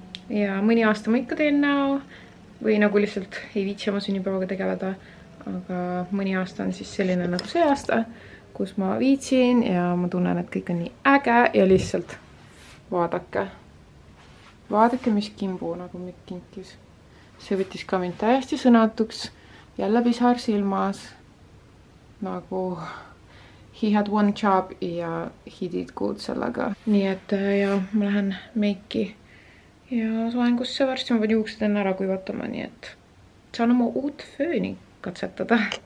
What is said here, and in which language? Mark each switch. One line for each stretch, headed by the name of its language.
Estonian: Ja mõni aasta ma ikka teen näo või nagu lihtsalt ei viitsi oma sünnipäevaga tegeleda, aga mõni aasta on siis selline nagu see aasta, kus ma viitsin ja ma tunnen, et kõik on nii äge ja lihtsalt Vaadake, mis kimbu nagu mind kinkis. See võttis ka mind täiesti sõnatuks. Jälle pisar silmas.
English: Nagu he had one job ja he did good sellega.
Estonian: Nii et ja ma lähen meiki ja soengusse varsti. Ma pean juuksed enne ära kuivatama, nii et saan oma uut fööni katsetada.